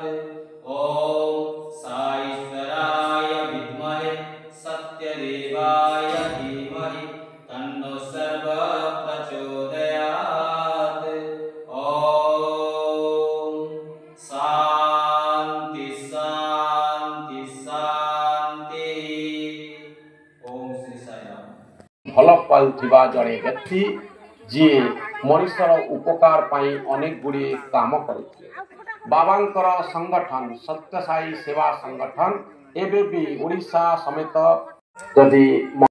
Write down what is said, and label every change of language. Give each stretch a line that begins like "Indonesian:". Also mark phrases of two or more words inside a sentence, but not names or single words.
Sanskrit: ओम साईश्वराय विद्महे सत्यदेवाय धीमहि तन्नो सर्व प्रचोदयात्। ओम शांति शांति शांति। ओम श्री साईराम।
Odia: ଭଲ ପାଉଥିବା ଜଣେ ବ୍ୟକ୍ତି ଯିଏ ମଣିଷର ଉପକାର ପାଇଁ ଅନେକ ଗୁଡ଼ିଏ କାମ କରିଥିଲେ। ବାବାଙ୍କର ସଂଗଠନ ସତ୍ୟସାଇ ସେବା ସଂଗଠନ ଏବେ ବି ଓଡ଼ିଶା ସମେତ ଯଦି